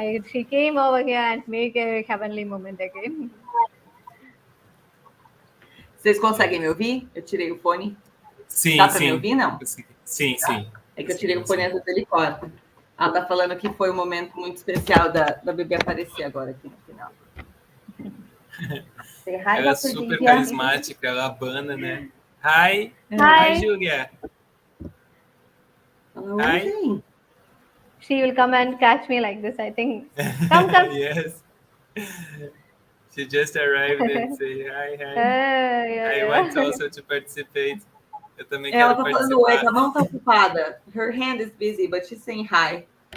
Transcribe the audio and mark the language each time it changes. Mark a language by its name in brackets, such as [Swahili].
[English] She came over here and make a heavenly moment again. [Portuguese] Vocês conseguem me ouvir? Eu tirei o fone. Sim, Dá para sim. me ouvir, não? Sim, sim. É que eu tirei o fone antes dele corta. Ela tá falando que foi um momento muito especial da bebê aparecer agora aqui no final. Ela é super carismática, ela abana, né? [English] Hi, Julia. Hi. She will come and catch me like this, I think. Come. Yes. She just arrived and say hi. I want also to participate. [Portuguese] Eu também quero participar. Ela tá falando oi, a mão tá ocupada. [English] Her hand is busy, but she's saying hi.